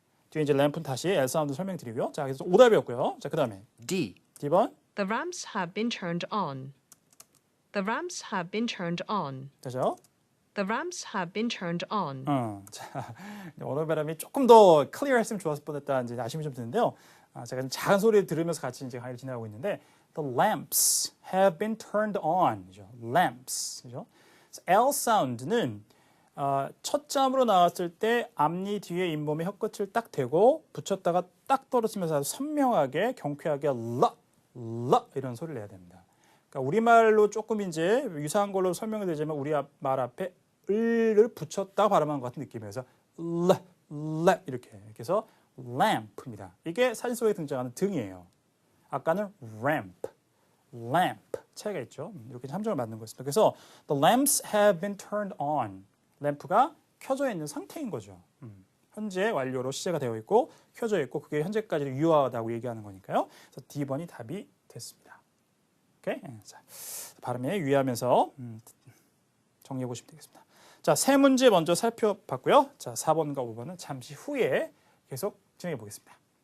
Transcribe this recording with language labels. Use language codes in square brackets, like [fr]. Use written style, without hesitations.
[ko] 뒤에 이제 램프는 다시 L 사운드 설명드리고요. 자, 그래서 오답이었고요. 자, 그 다음에 [en] D. [ko] D번. [en] The ramps have been turned on. The ramps have been turned on. [ko] 되죠? [en] The ramps have been turned on. [ko] 자, 언어 발음이 조금 더 클리어했으면 좋았을 뻔했다 이제 아쉬움이 좀 드는데요. 제가 작은 소리를 들으면서 같이 이제 강의를 진행하고 있는데 [en] The lamps have been turned on. [ko] 그죠? Lamps. 그죠? L 사운드는 첫 자음으로 나왔을 때 앞니 뒤에 잇몸에 혀끝을 딱 대고 붙였다가 딱 떨어지면서 아주 선명하게 경쾌하게 라 이런 소리를 내야 됩니다. 그러니까 우리말로 조금 이제 유사한 걸로 설명이 되지만 우리 말 앞에 을을 붙였다 발음한 것 같은 느낌이어서 라 이렇게 그래서 lamp입니다. 이게 사진 속에 등장하는 등이에요. 아까는 lamp 차이가 있죠. 이렇게 함정을 만든 거였습니다. [en] 그래서 the lamps have been turned on. [ko] 램프가 켜져 있는 상태인 거죠. 현재 완료로 시제가 되어 있고 켜져 있고 그게 현재까지 유효하다고 얘기하는 거니까요. 그래서 D번이 답이 됐습니다. 오케이? 자, 발음에 유의하면서 정리해 보시면 되겠습니다. 자, 세 문제 먼저 살펴봤고요. 자, 4번과 5번은 잠시 후에 계속 진행해 보겠습니다.